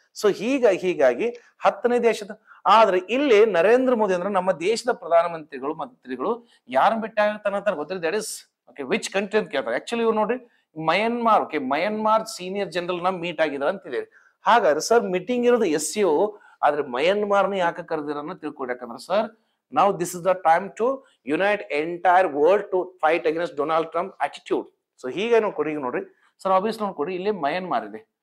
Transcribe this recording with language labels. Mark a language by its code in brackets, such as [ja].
[kn] So ಹೀಗಾಗಿ 10ನೇ ದೇಶದ. ಆದ್ರೆ ಇಲ್ಲಿ ನರೇಂದ್ರ ಮೋದಿ ಅಂದ್ರೆ ನಮ್ಮ ದೇಶದ ಮಂತ್ರಿಗಳು ಯಾರನ್ನ ಭೇಟಿ ಆಗ್ತಾನೆ ಅಂತ ಗೊತ್ತಿಲ್ಲ. [en] that is okay which country [kn] ಅಂತ ಕೇಳ್ತಾರೆ. ಆಕ್ಚುಲಿ ಇವ್ರು ನೋಡ್ರಿ ಮಯನ್ಮಾರ್ ಸೀನಿಯರ್ ಜನರಲ್ ನ ಮೀಟ್ ಆಗಿದ್ದಾರೆ ಅಂತಿದೆ. ಹಾಗಾದ್ರೆ ಸರ್ ಮೀಟಿಂಗ್ ಇರೋದು SCO, ಆದ್ರೆ ಮಯನ್ಮಾರ್ನ ಯಾಕೆ ಕರೆದಿರೋನ್ನ ತಿಳ್ಕೊಡಿ. [en] ಯಾಕಂದ್ರೆ sir now this is the time to unite entire world to fight against Donald Trump attitude. [kn] So ಹೀಗೆ ನೋಡ್ರಿ ಸರ್, ಆಬ್ವಿಯಸ್ ನೋಡ್ಕೊಡಿ, ಇಲ್ಲಿ ಮಯನ್ಮಾರ್ ಇದೆ.